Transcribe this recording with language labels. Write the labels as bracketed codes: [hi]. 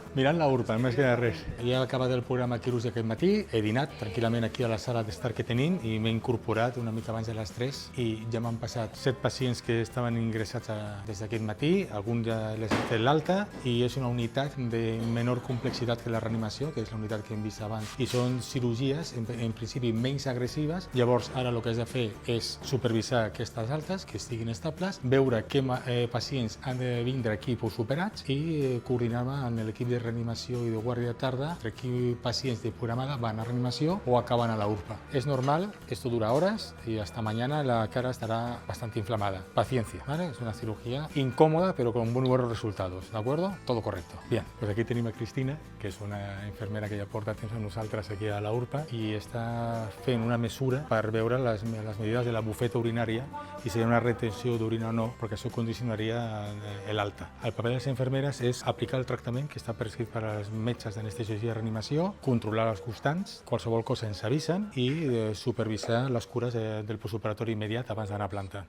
[ca] Mirant la URPA, només queda res. Ja he acabat el programa quirúrgic aquest matí, he dinat tranquil·lament aquí a la sala d'estar que tenim i m'he incorporat una mica abans de les 3 i ja m'han passat 7 pacients que estaven ingressats des d'aquest matí, alguns ja les he fet l'alta i és una unitat de menor complexitat que la reanimació, que és la unitat que hem vist abans, i són cirurgies en principi menys agressives. Llavors ara el que has de fer és supervisar aquestes altes, que estiguin estables, veure què pacients han de vindre aquí postoperats i coordinar-me amb l'equip de reanimació i de guàrdia de tarda, entre aquí pacients de programada van a reanimació o acaban a la URPA. [es] Es normal, esto dura horas y hasta mañana la cara estará bastante inflamada. Paciencia, ¿vale? Es una cirugía incómoda pero con muy buenos resultados, ¿de acuerdo? Todo correcto. Bien, pues aquí [ca] tenim a Cristina, que és una infermera que ja porta temps amb nosaltres aquí a la URPA i està fent una mesura per veure les medides de la bufeta urinària i si hi ha una retenció d'orina o no, perquè això condicionaria l'alta. El paper de les infermeres és aplicar el tractament que està prescrit per als metges d'anestesiologia i reanimació, controlar els constants, qualsevol cosa ens avisen i supervisar les cures del postoperatori immediat abans d'anar a planta.